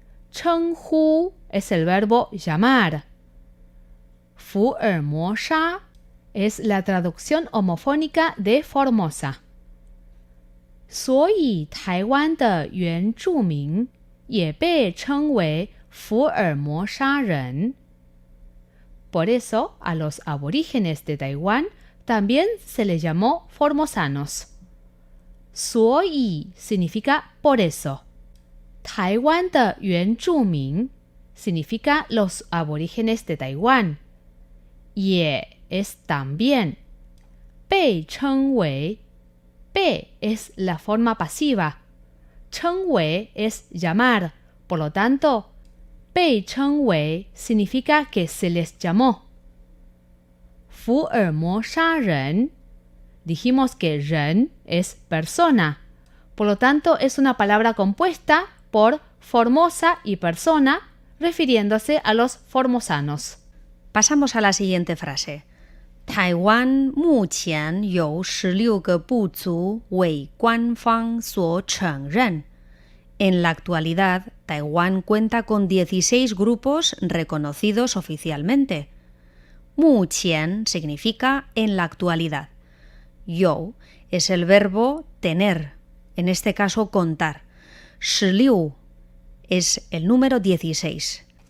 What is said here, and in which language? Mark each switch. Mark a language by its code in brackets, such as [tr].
[es] 称呼 es el verbo llamar. 福尔摩沙 es la traducción homofónica de Formosa. [zh] 所以台湾的原住民也被称为福尔摩沙人。 [es] Por eso, a los aborígenes de Taiwán también se les llamó formosanos. 所以 significa por eso. [zh] 台湾的原住民 [es] significa los aborígenes de Taiwán. 也 es también. 被称为 被 es la forma pasiva. 称为 es llamar. Por lo tanto, 被称为 significa que se les llamó. 福尔摩沙人 dijimos que 人 es persona. Por lo tanto, es una palabra compuesta por Formosa y persona, refiriéndose a los formosanos. Pasamos a la siguiente frase. [zh] 台湾目前由16个部族为官方所承认。 [es] En la actualidad, Taiwán cuenta con 16 grupos reconocidos oficialmente. 目前 significa en la actualidad. 有 es el verbo tener, en este caso contar. 16 es el número 16.